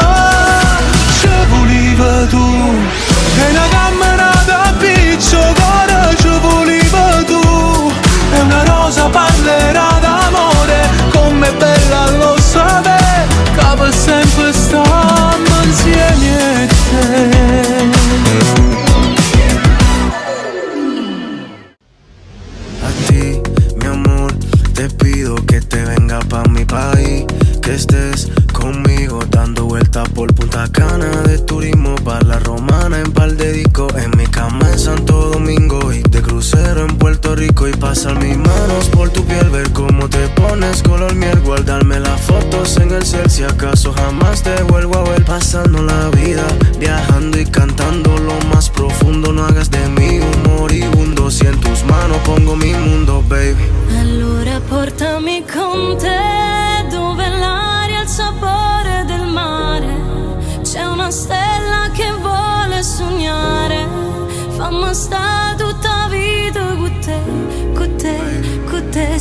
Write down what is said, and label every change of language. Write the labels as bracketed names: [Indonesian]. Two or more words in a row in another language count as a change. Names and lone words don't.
[Italian] Ci volevi tu, e una camminata a piccio cuore. Ci volevi tu, e una rosa parlerà d'amore. Com'è bella lo sapere, che per sempre stiamo insieme a te. [Spanish] Te pido que te venga pa' mi país, que estés conmigo dando vueltas por Punta Cana, de turismo pa' la Romana, en par de discos, en mi cama en Santo Domingo y de crucero en Puerto Rico, y pasar mis manos por tu piel, ver cómo te pones color miel, guardarme las fotos en el cel, si acaso jamás te vuelvo a ver, pasando la vida, viajando y cantando lo más profundo. No hagas de mí un moribundo, si en tus manos pongo mi mundo, baby. [Italian] Allora portami con te, dove l'aria ha il sapore del mare. C'è una stella che vuole sognare, fammi sta tutta vita con te, con te, con te.